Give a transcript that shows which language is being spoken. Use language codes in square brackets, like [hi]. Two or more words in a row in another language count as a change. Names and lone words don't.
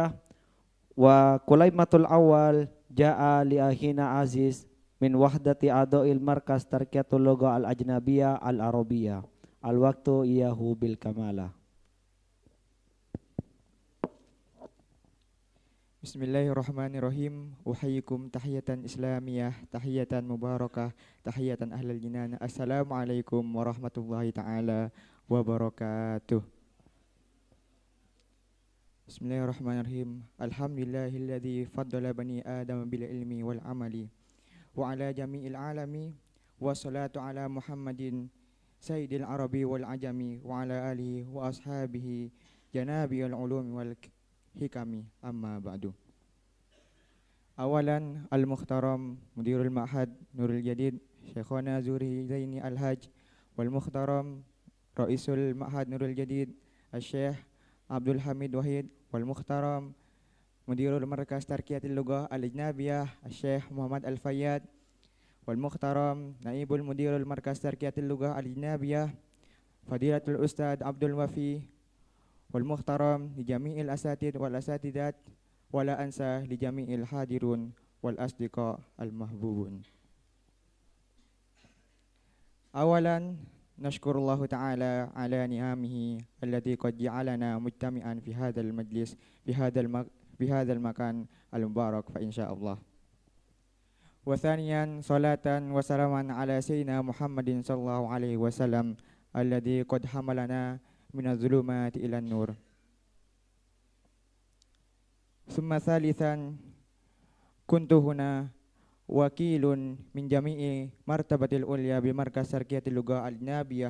[ar] وكليمة الأول جاء لأخينا عزيز من وحدة أعضاء المركز تركية اللغة الأجنبية العربية. الوقت إياه بالكمالة. بسم الله الرحمن الرحيم. أحييكم تحية إسلامية تحية مباركة تحية أهل الجنان. السلام عليكم ورحمة الله تعالى وبركاته. بسم الله الرحمن الرحيم. الحمد لله الذي فضل بني آدم بالعلم والعمل وعلى جميع العالم والصلاة على محمد سيد العرب والعجم وعلى آله وأصحابه جنابي العلوم والحكم أما بعد. أولا المحترم مدير المعهد نور الجديد شيخنا زري زيني الحاج والمحترم رئيس المعهد نور الجديد شيخ عبد الحميد واحد والمحترم مدير المركز ترقية اللغة الأجنبية شيخ محمد الفياض والمحترم نائب مدير المركز ترقية اللغة الأجنبية فضيلة الأستاذ عبد الوافي والمحترم لجميع الأساتيذ والأستاذات ولا أنسى لجميع الحاضرين والأصدقاء المحبوبين. أولا نشكر الله تعالى على نعمه التي قد جعلنا مجتمعين في هذا المجلس في هذا المكان المبارك فإن شاء الله. وثانيا صلاة وسلاما على سيدنا محمد صلى الله عليه وسلم الذي قد حملنا من الظلمات إلى النور. ثم ثالثا كنت هنا وكيل من جميع مرتبة العليا بمركز ترقية اللغة الأجنبية.